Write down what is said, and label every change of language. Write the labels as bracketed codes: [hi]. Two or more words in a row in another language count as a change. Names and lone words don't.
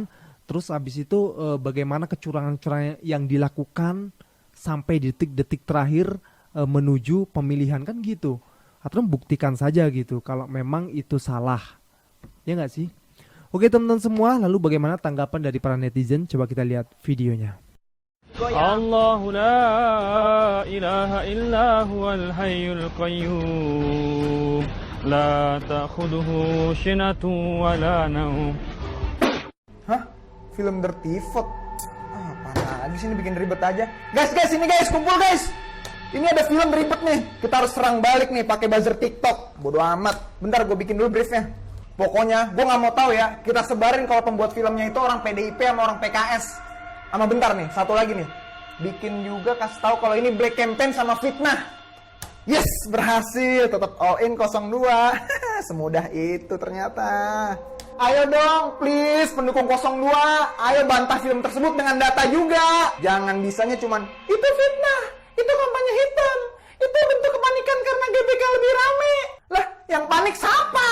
[id] Terus habis itu bagaimana kecurangan-kecurangan yang dilakukan sampai detik-detik terakhir menuju pemilihan kan gitu. Atau buktikan saja gitu kalau memang itu salah. Ya nggak sih? Oke teman-teman semua, lalu bagaimana tanggapan dari para netizen? Coba kita lihat videonya. [ar] الله لا إله إلا هو الحي القيوم لا تأخذه سنة ولا نوم. [id] Hah? Film Dirty Vote. Apa lagi sini bikin ribet aja. Guys, ini guys, kumpul guys. Ini ada film ribet nih. Kita harus serang balik nih pakai buzzer TikTok. Bodoh amat. Bentar gue bikin dulu briefnya. Pokoknya gue nggak mau tahu ya. Kita sebarin kalau pembuat filmnya itu orang PDIP sama orang PKS. Sama bentar nih, satu lagi nih. Bikin juga kasih tahu kalau ini [en] black campaign [id] sama fitnah. Yes, berhasil. Tetap [en] all in [id] 02. Semudah itu ternyata. Ayo dong, please, pendukung 02. Ayo bantah film tersebut dengan data juga. Jangan bisanya cuman, itu fitnah, itu kampanye hitam, itu bentuk kepanikan karena GBK lebih rame. Lah, yang panik siapa?